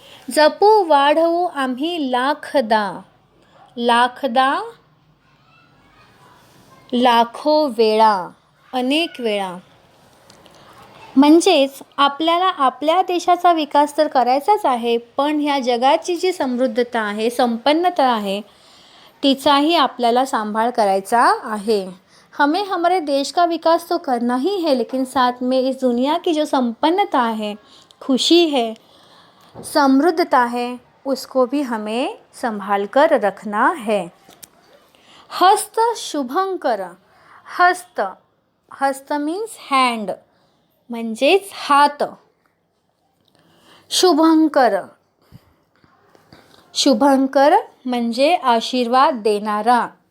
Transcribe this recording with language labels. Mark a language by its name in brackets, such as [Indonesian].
[Marathi] जपू वाढवू आम्ही लाखदा, लाखदा लाखो वेळा, अनेक वेळा. म्हणजेच आपल्याला आपल्या देशाचा विकास तर करायचाच आहे, पण ह्या जगाची जी समृद्धता आहे, संपन्नता आहे, तिचाही आपल्याला सांभाळ करायचा आहे. [Hindi] हमें हमारे देश का विकास तो करना ही है, लेकिन साथ में इस दुनिया की जो संपन्नता है, खुशी है, समृद्धता है, उसको भी हमें संभाल कर रखना है. [Marathi] हस्त शुभंकर, हस्त, हस्त [English] means hand [Marathi] म्हणजेच हात. शुभंकर, शुभंकर म्हणजे आशीर्वाद देणारा.